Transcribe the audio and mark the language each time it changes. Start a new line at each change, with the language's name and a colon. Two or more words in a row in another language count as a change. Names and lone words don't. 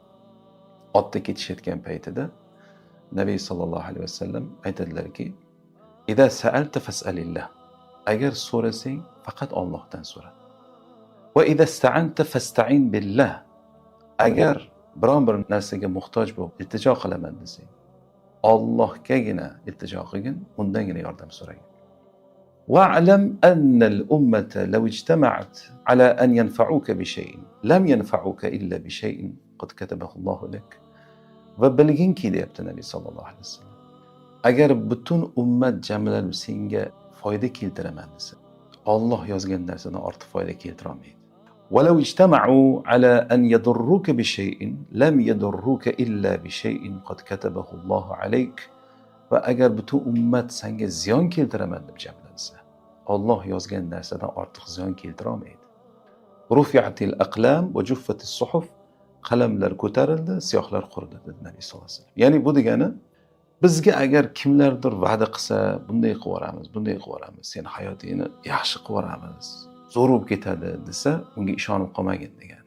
Uzbek: Otda ketishayotgan paytida Nabiy
Arabic: صلى الله عليه وسلم
Uzbek: aytadilarki:
Arabic: "إذا سألت فاسأل الله."
Uzbek: Agar so'rasang faqat Allohdan so'ra.
Arabic: وإذا استعنت فاستعن بالله.
Uzbek: Agar biron bir narsaga muhtoj bo'lib iltijo qilaman desang, Allohgagina iltijo qilgin, undangina yordam so'ragin.
Arabic: واعلم أن الأمة لو اجتمعت على أن ينفعوك بشيء لم ينفعوك إلا بشيء قد كتبه الله لك.
Uzbek: Va bilginki deyapti Nabiy
Arabic: صلى الله عليه وسلم.
Uzbek: Agar butun ummat jamlanib senga foyda keltiraman desa, Alloh yozgan narsadan ortiq foyda keltira olmaydi.
Arabic: ولو اجتمعوا على أن يضروك بشيء لم يضروك إلا بشيء قد كتبه الله عليك.
Uzbek: Va agar butun ummat senga ziyon keltiraman deb jamlansa, Alloh yozgan narsadan ortiq ziyon keltira olmaydi.
Arabic: رفعت الأقلام وجفت الصحف.
Uzbek: Qalamlar ko'tarildi, siyohlar quridi dedi Nabiy
Arabic: صلى الله عليه وسلم.
Uzbek: Ya'ni bu degani bizga agar kimlardir va'da qilsa, bunday qilib yuboramiz, bunday qilib yuboramiz, sen hayotingni yaxshi qilib yuboramiz, zo'r bo'lib ketadi desa, unga ishonib qolmagin degani.